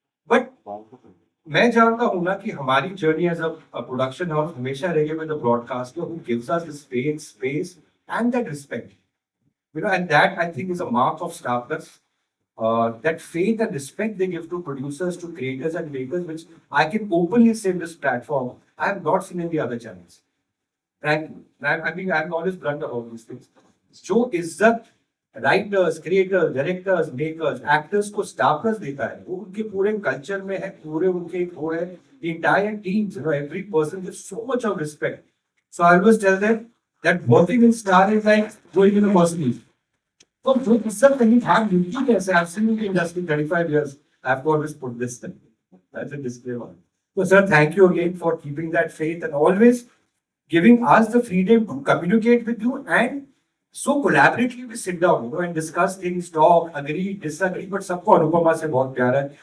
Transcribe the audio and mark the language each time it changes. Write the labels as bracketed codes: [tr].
[en] But [hi] मैं जानता हूँ ना कि हमारी [en] journey as a production house [hi] हमेशा रहेगी [en] with the broadcaster who gives us this faith, space, and that respect. You know, and that I think is a mark of Star Plus. That faith and respect they give to producers, to creators and makers, which I can openly say in this platform, I have not seen in the other channels. Frankly, I mean, I'm always blunt about these things. [hi] जो इज्जत writers, creators, directors, makers, actors को स्टाफर्स देता है, वो उनके पूरे culture में है, पूरे उनके वो है, [en] the entire teams, you know, every person gives so much of respect. So I always tell them that working in Star is like going in a cosmos. [hi] So जो इज्जत नहीं था, मिलती कैसे? [en] I've seen in the industry 35 years. I've always put this thing. That's a disclaimer. So sir, thank you again for keeping that faith and always giving us the freedom to communicate with you and so collaboratively we sit down, you know, and discuss things, talk, agree, disagree, but [hi] सबको अनुपमा से बहुत प्यार है.